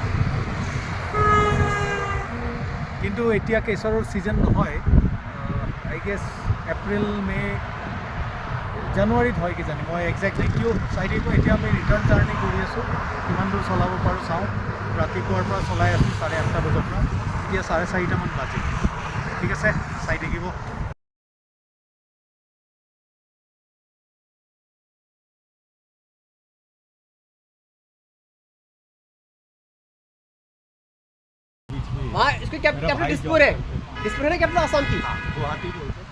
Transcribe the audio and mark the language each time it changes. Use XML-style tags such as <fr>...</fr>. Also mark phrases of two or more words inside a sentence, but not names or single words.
<as>কিন্তু এতিয়া কেশৰৰ ছিজন নহয়,</as> <en>I guess</en> <as>এপ্ৰিল, মে', জানুৱাৰীত হয় কিজানি, মই একজেক্টলি কিয় চাই দিব। এতিয়া আমি ৰিটাৰ্ণ জাৰ্ণি কৰি আছোঁ, কিমান দূৰ চলাব পাৰোঁ চাওঁ। ৰাতিপুৱাৰ পৰা চলাই আছোঁ 8:30 বজাৰ পৰা, এতিয়া 4:30মান বাজে। ঠিক আছে, চাই থাকিব।</as> <hi>इसकी कैपिटल दिसपुर है। दिसपुर है ना कैपिटल आसाम की। गुवाहाटी बोलते हैं।</hi>